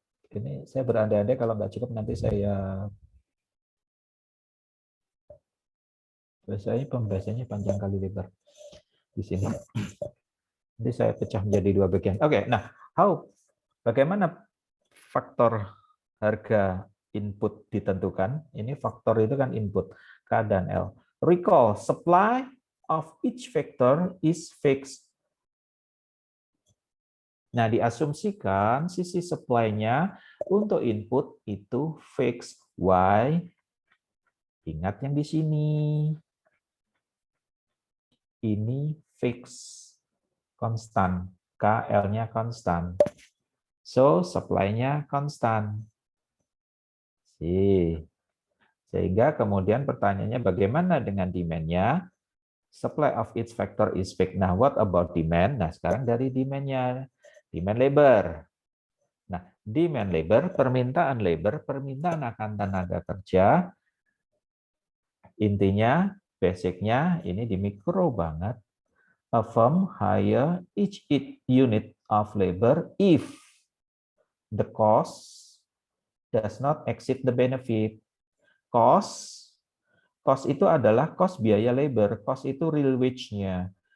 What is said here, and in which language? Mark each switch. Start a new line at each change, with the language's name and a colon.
Indonesian: Ini saya berandai-andai kalau nggak cukup nanti saya pembahasannya panjang kali lebar di sini. Nanti saya pecah menjadi dua bagian. Oke, nah, bagaimana faktor harga input ditentukan? Ini faktor itu kan input, K dan L.
English: Recall, supply of each factor is fixed.
Indonesian: Nah, diasumsikan sisi supply-nya untuk input itu fixed. Why? Ingat yang di sini. Ini fixed, konstan. KL-nya konstan. So, supply-nya konstan. Sehingga kemudian pertanyaannya bagaimana dengan demand-nya?
English: Supply of each factor is fixed. Nah, what about demand?
Indonesian: Nah, sekarang dari demand-nya. Demand labor. Nah, demand labor, permintaan akan tenaga kerja. Intinya, basic-nya ini di mikro banget.
English: A firm hire each unit of labor if the cost does not exceed the benefit.
Indonesian: Cost itu adalah cost biaya labor, cost itu real wage-nya.